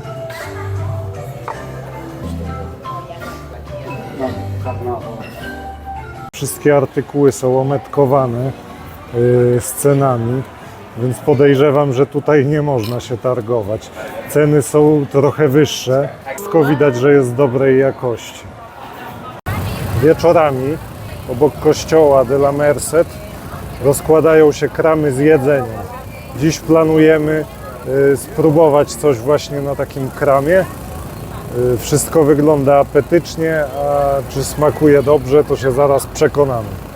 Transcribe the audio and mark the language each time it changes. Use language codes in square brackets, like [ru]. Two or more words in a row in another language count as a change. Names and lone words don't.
[pl] Wszystkie artykuły są ometkowane z cenami, więc podejrzewam, że tutaj nie można się targować. Ceny są trochę wyższe, wszystko widać, że jest dobrej jakości. Wieczorami obok kościoła de la Merced rozkładają się kramy z jedzeniem. Dziś planujemy spróbować coś właśnie na takim kramie. Wszystko wygląda apetycznie, a czy smakuje dobrze, to się zaraz przekonamy.